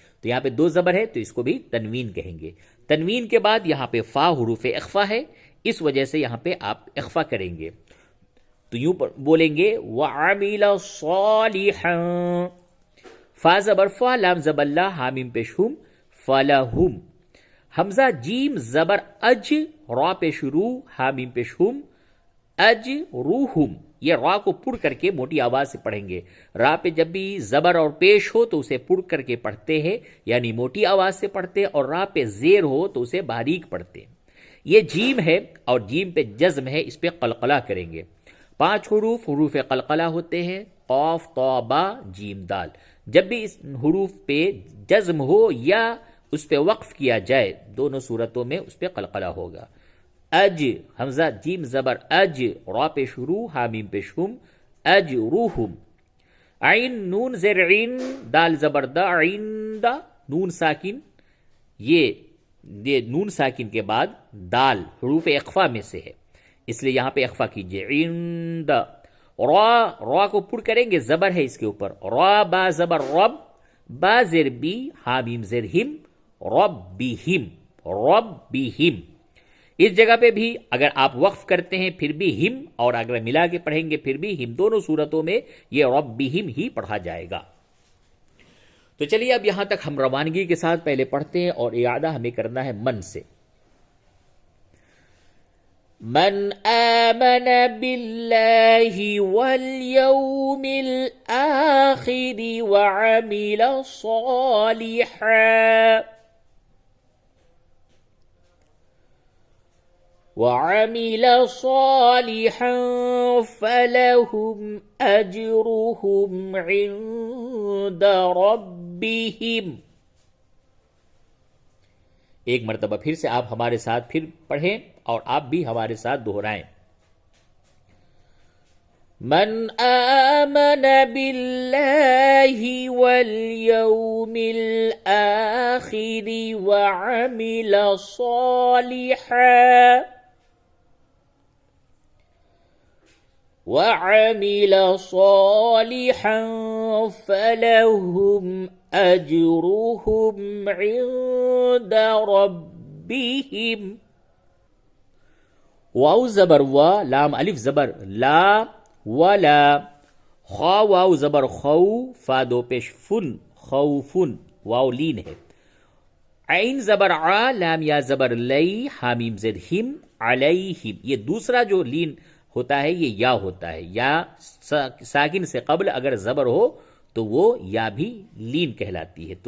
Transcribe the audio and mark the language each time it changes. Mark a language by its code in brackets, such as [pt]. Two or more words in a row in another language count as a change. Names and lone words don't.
[ur] تو یہاں پہ 2 زبر ہے تو اس کو بھی تنوین کہیں گے. تنوین کے بعد یہاں پہ فا حروف اخفا ہے، اس وجہ سے یہاں پہ آپ اخفا کریں گے. تو یوں بولیں گے [ar] وعمل صالحا. [ur] فا زبر فا، لام زبر لا، حامیم پیش ہم، فلہم. حمزہ جیم زبر اج، را پیش رو، حامیم پیش ہم، اج روحم. یہ را کو پڑ کر کے موٹی آواز سے پڑھیں گے. را پہ جب بھی زبر اور پیش ہو تو اسے پڑ کر کے پڑھتے ہیں، یعنی موٹی آواز سے پڑھتے ہیں، اور را پہ زیر ہو تو اسے باریک پڑھتے ہیں. یہ جیم ہے اور جیم پہ جزم ہے، اس پہ قلقلہ کریں گے. 5 حروف قلقلہ ہوتے ہیں، قاف طا با جیم دال. جب بھی اس حروف پہ جزم ہو یا اس پہ وقف کیا جائے، دونوں صورتوں میں اس پہ قلقلہ ہوگا. اج حمزہ جیم زبر اج، را پہ شروع، حامیم پہ شم، اج روحم. عین نون زیر عین، دال زبر دا، عیندا. نون ساکن، یہ نون ساکن کے بعد دال حروف اخفا میں سے ہے، اس لیے یہاں پہ اخفا کیجئے. عیندا. را کو پڑ کریں گے، زبر ہے اس کے اوپر. را با زبر رب، با زیر بی، حامیم زیر ہم، ربہم، ربہم. اس جگہ پہ بھی اگر آپ وقف کرتے ہیں پھر بھی ہم، اور اگر ملا کے پڑھیں گے پھر بھی ہم، دونوں صورتوں میں یہ ربہم ہی پڑھا جائے گا. تو چلیے اب یہاں تک ہم روانگی کے ساتھ پہلے پڑھتے ہیں، اور اعادہ ہمیں کرنا ہے من سے. [ar] من آمن باللہ والیوم الآخر وعمل صالحا فلهم أجرهم عند ربهم. [ur] ایک مرتبہ پھر سے آپ ہمارے ساتھ پھر پڑھیں اور آپ بھی ہمارے ساتھ دہرائیں. [ar] من آمن باللہ والیوم الآخر وعمل صالحا فلهم أجرهم عند ربهم. [ur] واو زبر و، لام الف زبر لا، ولا. خا واو زبر خو، فا 2 پیش فن، خوفن، واو لین ہے. عین زبر ع، لام یا زبر لی، حامیم زد ہم، علیہم. یہ دوسرا جو لین ہوتا ہے یہ یا ہوتا ہے. یا ساکن سے قبل اگر زبر ہو تو وہ یا بھی لین کہلاتی ہے.